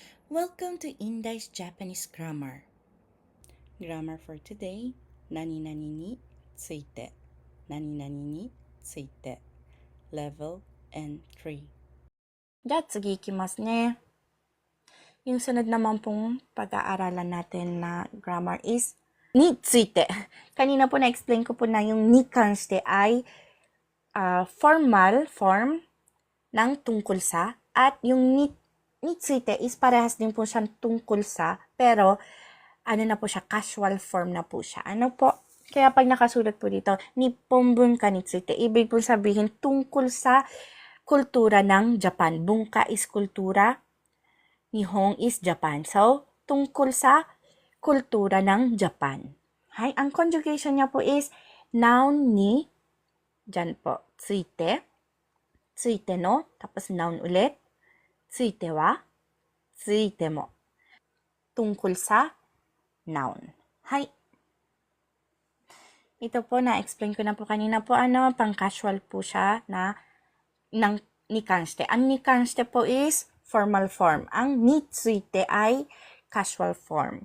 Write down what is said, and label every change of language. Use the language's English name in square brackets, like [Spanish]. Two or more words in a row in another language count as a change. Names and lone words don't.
[English] Welcome to Indai's Japanese Grammar. Grammar for today, [Japanese] 何々について. 何々について. [English] Level N3. [Japanese] じゃあ次行きますね。 [Filipino] Yung sunod naman pong pag-aaralan natin na grammar is [Japanese] について. [Filipino] Kanina po na-explain ko po na yung [Japanese] に関して [Filipino] ay [English] formal form [Filipino] ng tungkol sa at yung [Japanese] について [Filipino] is parehas din po siyang tungkol sa pero ano na po siya, [English] casual form [Filipino] na po siya. Ano po? Kaya pag nakasulat po dito, [Japanese] 日本文化について, [Filipino] ibig po sabihin tungkol sa kultura ng Japan. Bunka is kultura, Nihon is Japan. So, tungkol sa kultura ng Japan. Hay, ang conjugation niya po is noun ni, dyan po, [Japanese] ついて、ついての, [Filipino] tapos noun ulit, [Japanese] ついては、ついても. [Filipino] Tungkol sa noun. Hay. Ito po, na-explain ko na po kanina po, pang-casual po siya na [Japanese] に関して. [Filipino] Ang [Japanese] に関して [Filipino] po is [English] formal form. [Filipino] Ang [Japanese] について [Filipino] ay [English] casual form.